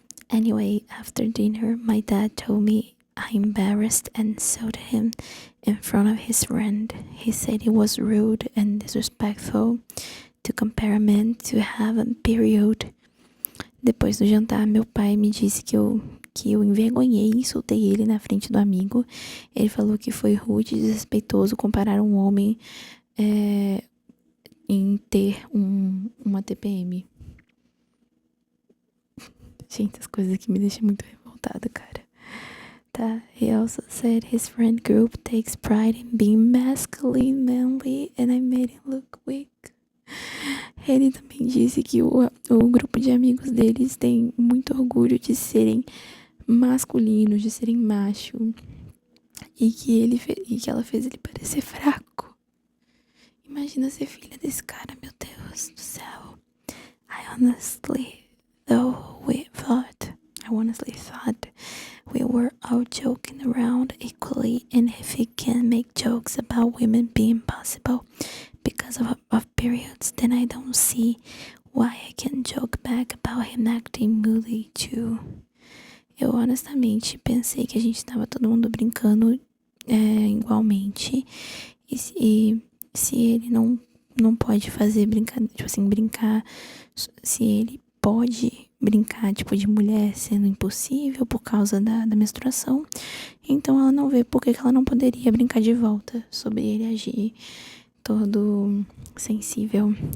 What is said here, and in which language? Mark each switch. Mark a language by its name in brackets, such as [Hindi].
[English] Anyway, after dinner, my dad told me I embarrassed and insulted him in front of his friend. He said it was rude and disrespectful to compare a man to have a period. [Portuguese] Depois do jantar, meu pai me disse que eu envergonhei e insultei ele na frente do amigo. Ele falou que foi rude e desrespeitoso comparar um homem em ter uma TPM. Gente, as coisas aqui me deixam muito revoltada, cara. [English] Tá, he also said his friend group takes pride in being masculine, manly, and I made him look weak. [Portuguese] Ele também disse que o grupo de amigos deles tem muito orgulho de serem masculinos, de serem macho, e que ela fez ele parecer fraco. Imagina ser filha desse cara, meu Deus do céu. [English] I honestly thought we were all joking around equally, and if he can make jokes about women being possible because of periods, then I don't see why I can joke back about him acting moody too. [Portuguese] Eu honestamente pensei que a gente tava todo mundo brincando igualmente, e se ele não pode fazer brincadeira, tipo assim, brincar, se ele pode brincar, tipo, de mulher sendo impossível por causa da menstruação, então ela não vê por que ela não poderia brincar de volta sobre ele agir todo sensível.